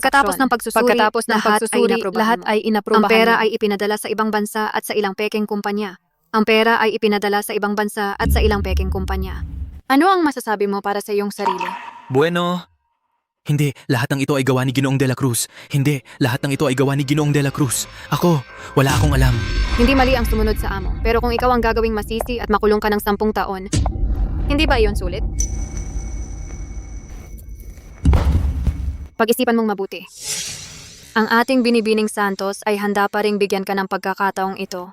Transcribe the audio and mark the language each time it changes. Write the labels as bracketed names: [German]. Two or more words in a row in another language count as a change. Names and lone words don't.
[Filipino] Pagkatapos ng pagsusuri, lahat ay inaprubahan. Ang pera ay ipinadala sa ibang bansa at sa ilang pekeng kumpanya. Ang pera ay ipinadala sa ibang bansa at sa ilang pekeng kumpanya. Ano ang masasabi mo para sa iyong sarili? Bueno, hindi, lahat ng ito ay gawa ni Ginoong de la Cruz. Hindi, lahat ng ito ay gawa ni Ginoong de la Cruz. Ako, wala akong alam. Hindi mali ang sumunod sa amo, pero kung ikaw ang gagawing masisi at makulong ka ng 10 taon, hindi ba iyon sulit? Pag-isipan mong mabuti. Ang ating binibining Santos ay handa pa ring bigyan ka ng pagkakataong ito.